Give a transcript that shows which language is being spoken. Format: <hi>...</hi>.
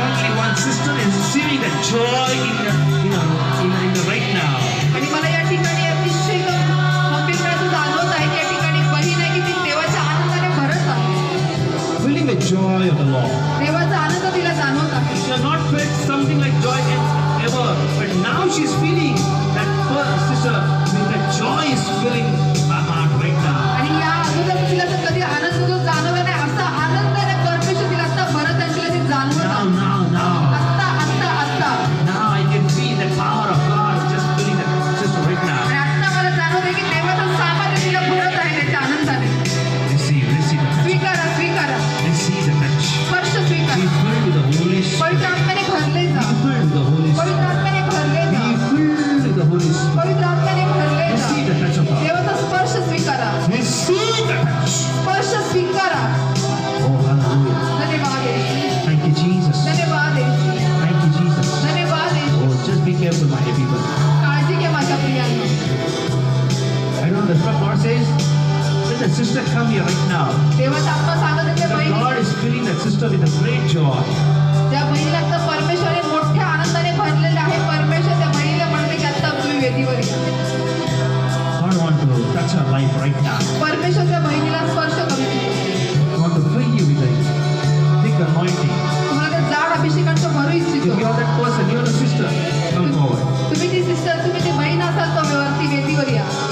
<en>receiving the joy in the right now.</en> <mr>आणि मला या ठिकाणी अतिशय खंबीरपणाचं जाणवत आहे की या ठिकाणी बहीण आहे की ती देवाच्या आनंदाने भरत आहे.</mr> <en>Feeling the joy of the Lord.</en> <mr>देवाचा आनंद तिला जाणवत आहे.</mr> <en>She has not felt something like joy ever, but now she's feeling that sister, that joy is filling my heart right now.</en> <mr>आणि या अगोदर तिला तर कधी आनंद जो जाणवला नाही असा आनंदाने परमेश्वर तिला आता भरत आहे. तिला ते जाणवत आहे.</mr> <en>Now.</en> <mr>आत्ता आत्ता आत्ता</mr> <en>Now I can see the power of God just filling that sister right now.</en> <mr>आणि आत्ता मला जाणवत आहे की देवाचं सामर्थ्य तिला भरत आहे त्याच्या आनंदाने.</mr> <en>Receive the touch.</en> <mr>स्वीकारा स्वीकारा</mr> <en>Receive the touch.</en> <mr>स्पर्श</mr> <en>Be</en> <mr>स्वीकारा.</mr> <en>filled with the Holy Spirit.</en> <mr>पवित्र आत्म्याने भरले जा.</mr> <en>Be filled with the Holy Spirit.</en> <mr>पवित्र आत्म्याने भरले जा.</mr> <en>Be filled with the Holy Spirit.</en> <mr>पवित्र आत्म्याने भरले जा.</mr> <en>Receive the touch of God.</en> <mr>देवाचा स्पर्श स्वीकारा.</mr> <en>Receive the touch.</en> <mr>स्पर्श स्वीकारा.</mr> <en>Oh, hallelujah.</en> <mr>धन्यवाद येशू.</mr> <en>Thank you, Jesus.</en> <mr>धन्यवाद येशू.</mr> <en>Thank you, Jesus.</en> <mr>धन्यवाद येशू.</mr> <en>Oh, just be careful, my dear people.</en> <mr>काळजी घे माझ्या प्रियांनो.</mr> <en>I don't know, the Lord says, let the sister come here right now.</en> <mr>देवाचा आत्मा सांगत आहे त्या</mr> <en>The</en> <mr>बहिणी</mr> <en>Lord is filling that sister with a great joy.</en> <mr>त्या बहिणीला आता परमेश्वराने मोठ्या आनंदाने भरलेले आहे. परमेश्वर त्या बहिणीला म्हणते की आता तुम्ही वेदीवर या.</mr> <en>God want to touch her life right now.</en> <mr>परमेश्वर त्या बहिणीला स्पर्श करू इच्छितो.</mr> <en>God want to fill you with a thick anointing.</en> <mr>तुम्हाला त्या जाड अभिषेकांचं भरू</mr> <en>If</en> <mr>इच्छितो.</mr> <en>you are that person, you are the sister, come forward.</en> <mr>तुम्ही ती सिस्टर, तुम्ही ती बहीण असाल तर वरती वेदीवर या.</mr>